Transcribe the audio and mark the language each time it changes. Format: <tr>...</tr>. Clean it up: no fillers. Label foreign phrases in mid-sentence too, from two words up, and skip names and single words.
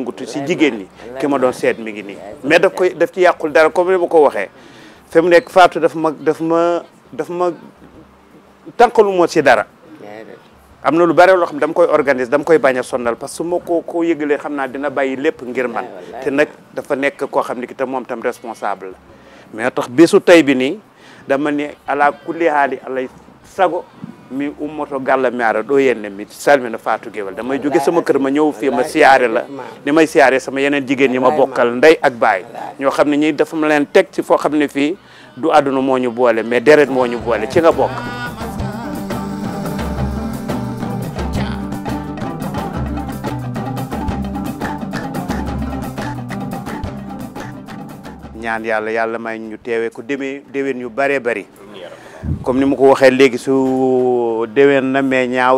<wo>yëngutu si jigéen ñi ki ma doon seet mi ngi nii mais daf ci yàqul dara comme ni ma ko waxee fi mu nekk Fatou daf ma tànqalu moo si dara am na lu bare loo xam ne dama koy organiser dama koy bañ a sonnal</wo> <fr>parce que</fr> <wo>su ma ko yëgalee xam naa dina bàyyi lépp ngir man te nag dafa nekk koo xam ne ki tam moom tam responsable la mais tax bésu tey bi nii dama ne</wo> <ff>ala kulli haali alay sago mi ummoto galla mi ara ɗo yenne mi salmina</ff> <wo>Fatou Guewel damay jóge sama kër ma ñëw fii ma siyaare la ni may siyaare sama yeneen jigéen ñi ma bokkal ndey ak baay ñoo xam ne ñi dafa ma leen teg ci foo xam ne fii du àdduna moo ñu boole mais deret moo ñu boole ci nga bokk ñaan yàlla may ñu teewee ko déwén yu bëree bëri comme ni ma ko waxee léegi su déwén na mais ñaaw</wo>